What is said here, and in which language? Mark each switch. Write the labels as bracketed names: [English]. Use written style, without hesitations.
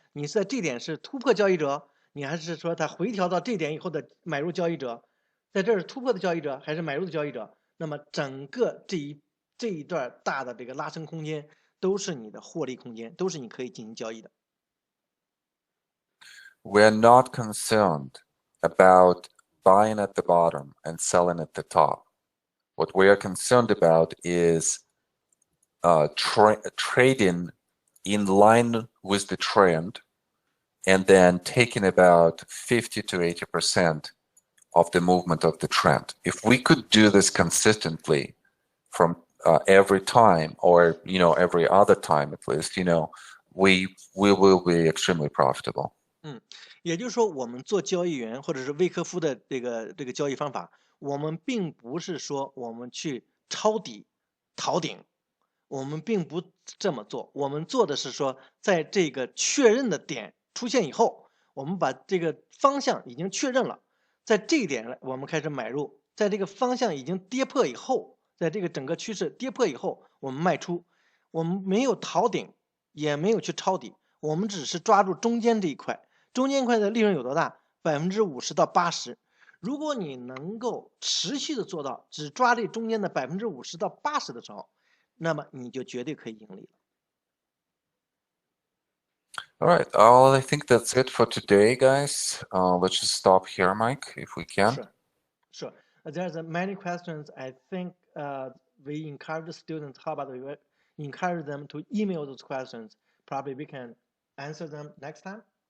[Chinese] 你是在这点是突破交易者，你还是说它回调到这点以后的买入交易者，在这儿突破的交易者还是买入的交易者？那么整个这一段大的这个拉升空间都是你的获利空间，都是你可以进行交易的。 [English] We're not concerned about buying at the bottom and selling at the top. What we are concerned about is trading in line with the trend and then taking about 50 to 80% of the movement of the trend. If we could do this consistently from every time or every other time at least, we will be extremely profitable. [Chinese] 也就是说，我们做交易员或者是威科夫的这个交易方法，我们并不是说我们去抄底、逃顶，我们并不这么做。我们做的是说，在这个确认的点出现以后，我们把这个方向已经确认了，在这一点我们开始买入，在这个方向已经跌破以后，在这个整个趋势跌破以后，我们卖出。我们没有逃顶，也没有去抄底，我们只是抓住中间这一块。中间块的利润有多大？50%到80%。如果你能够持续的做到只抓这中间的50%到80%的时候，那么你就绝对可以盈利了。 [English] All right. I think that's it for today, guys. Let's just stop here, Mike, if we can. Sure. There's many questions. I think we encourage the students. How about we encourage them to email those questions? Probably we can answer them next time.